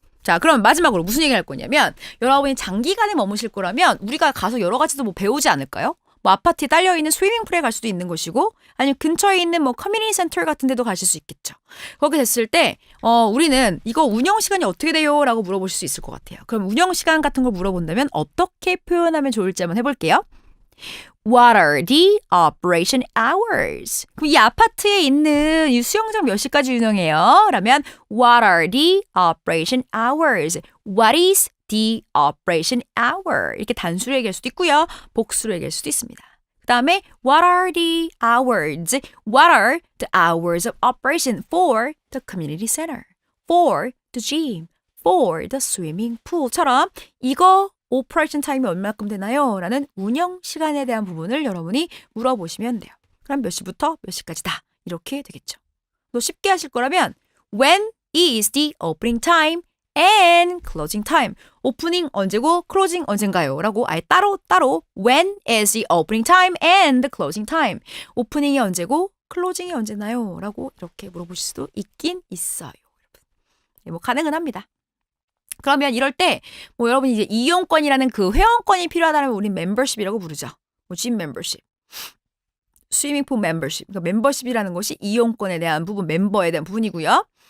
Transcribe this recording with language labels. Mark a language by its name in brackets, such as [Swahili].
[Korean] 자, 그럼 마지막으로 무슨 얘기를 할 거냐면 여러분이 장기간에 머무실 거라면 우리가 가서 여러 가지도 뭐 배우지 않을까요? 뭐 아파트에 딸려있는 스위밍풀에 갈 수도 있는 것이고 아니면 근처에 있는 뭐 커뮤니티 센터 같은 데도 가실 수 있겠죠. 그렇게 됐을 때 우리는 이거 운영 시간이 어떻게 돼요? 라고 물어보실 수 있을 것 같아요. 그럼 운영 시간 같은 걸 물어본다면 어떻게 표현하면 좋을지 한번 해볼게요. [English] What are the operation hours? [Korean] 그럼 이 아파트에 있는 이 수영장 몇 시까지 운영해요? 라면 [English] What are the operation hours? What is the operation hour? [Korean] 이렇게 단수로 얘기할 수도 있고요. 복수로 얘기할 수도 있습니다. 그 다음에 [English] What are the hours? What are the hours of operation for the community center? For the gym? For the swimming pool [Korean] 처럼 이거 오퍼레이션 타임이 얼마큼 되나요? 라는 운영 시간에 대한 부분을 여러분이 물어보시면 돼요. 그럼 몇 시부터 몇 시까지다. 이렇게 되겠죠. 또 쉽게 하실 거라면 [English] When is the opening time and closing time? [Korean] 오프닝 언제고 클로징 언젠가요? 라고 아예 따로 [English] When is the opening time and closing time? [Korean] 오프닝이 언제고 클로징이 언제나요? 라고 이렇게 물어보실 수도 있긴 있어요. 뭐 가능은 합니다. 그러면 이럴 때 뭐 여러분이 이제 이용권이라는 그 회원권이 필요하다면 우린 멤버십이라고 부르죠. 뭐 짐 멤버십, 스위밍풀 멤버십. 그러니까 멤버십이라는 것이 이용권에 대한 부분, 멤버에 대한 부분이고요.